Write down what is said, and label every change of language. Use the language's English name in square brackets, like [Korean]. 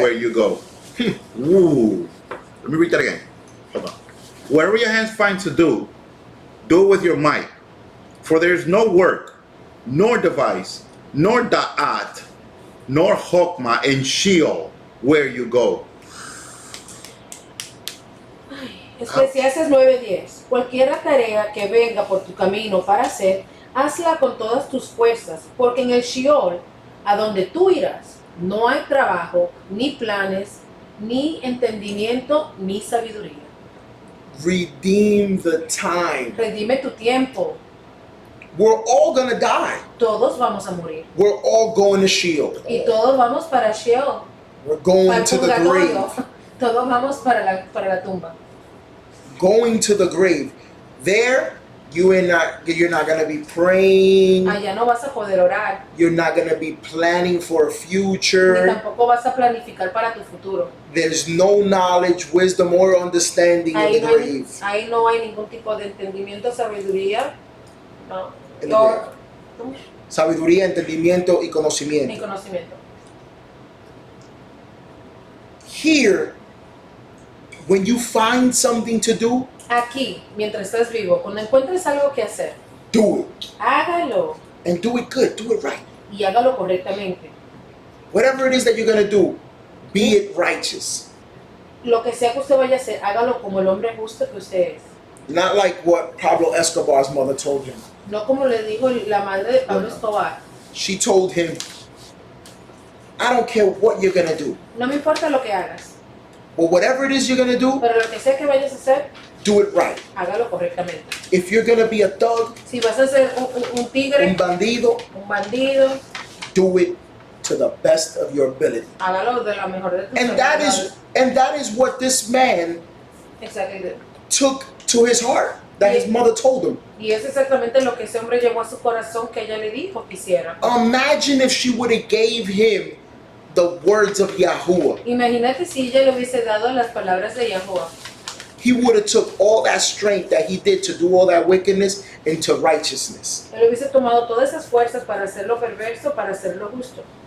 [English] where you go. Ooh. Let me read that again. Hold on. Whatever your hands find to do it with your might. For there is no work, nor device, nor da'at, nor chokmah in Sheol, where you go. [Spanish] Eclesiastes 9:10. Cualquiera tarea que venga por tu camino para hacer, hazla con todas tus fuerzas, porque en el Sheol, a donde tú irás, no hay trabajo, ni planes, ni entendimiento, ni sabiduría. [English] Redeem the time. [Spanish] Redime tu tiempo. [English] We're all gonna die. [Spanish] Todos vamos a morir. [English] We're all going to Sheol. [Spanish] Y todos vamos para Sheol, [English] We're [Spanish] para [English] going [Spanish] el [English] to the [Spanish] purgatorio. [English] grave. [Spanish] Todos vamos para la tumba. [English] Going to the grave. There, you're not gonna be praying. [Spanish] Allá no vas a poder orar, [English] You're not gonna be planning for a [Spanish] ni [English] future. [Spanish] tampoco vas a planificar para tu futuro. [English] There's no knowledge, wisdom, or understanding in the grave. [Spanish] Ahí no hay ningún tipo de entendimiento, sabiduría, no, [English] In the [Spanish] o- [English] grave. [Spanish] Sabiduría, entendimiento y ni conocimiento. conocimiento. [English] Here, when you find something to do, [Spanish] Aquí, mientras estás vivo, cuando encuentres algo que hacer, [English] do it. [Spanish] hágalo [English] And do it good. Do it right. [Spanish] y hágalo correctamente. [English] Whatever it is that you're gonna do, be it righteous. [Spanish] Lo que sea que usted vaya a hacer, hágalo como el hombre justo que usted es. [English] Not like what Pablo Escobar's mother told him. [Spanish] No como le dijo la madre de Pablo Escobar. [English] She told him, I don't care what you're gonna do, [Spanish] No me importa lo que hagas, [English] but whatever it is you're gonna do, [Spanish] pero lo que sea que vayas a hacer, [English] do it right. [Spanish] hágalo correctamente. [English] If you're gonna be a thug, [Spanish] Si vas a ser un tigre, un bandido, un bandido, [English] do it to the best of your ability. [Spanish] hágalo de la mejor de tus [English] And that is what this man Exactly. took to his heart, that his mother told him. [Spanish] Y es exactamente lo que ese hombre llevó a su corazón que ella le dijo que hiciera. [English] Imagine if she would have gave him the words of Yahuwah. [Spanish] Imagínate si ella le hubiese dado las palabras de Yahuwah. [English] He would have took all that strength that he did to do all that wickedness into righteousness. [Spanish] Él hubiese tomado todas esas fuerzas para hacer lo perverso, para hacer lo justo.